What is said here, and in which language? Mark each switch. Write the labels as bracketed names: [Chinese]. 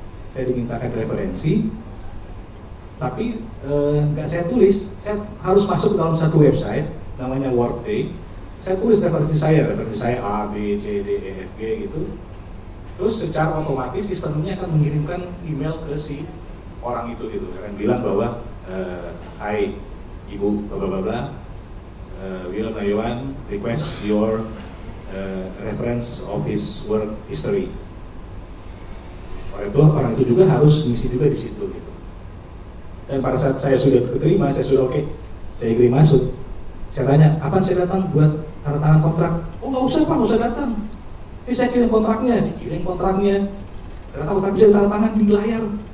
[Indonesian] Saya dimintakan referensi, tapi nggak saya tulis. Saya harus masuk dalam satu website namanya Workday. Saya tulis referensi saya A, B, C, D, E, F, G gitu. Terus secara otomatis sistemnya akan mengirimkan email ke si orang itu gitu. Akan bilang bahwa hai Ibu bla [English] William Nayawan request your reference of his work history. [Indonesian] Orang itu juga harus ngisi juga di situ gitu. Dan pada saat saya sudah keterima, saya sudah oke, saya kirim masuk. Saya tanya, kapan saya datang buat tanda tangan kontrak? Oh nggak usah Pak, nggak usah datang. Ini saya kirim kontraknya, dikirim kontraknya. Ternyata kontrak bisa tanda tangan di layar.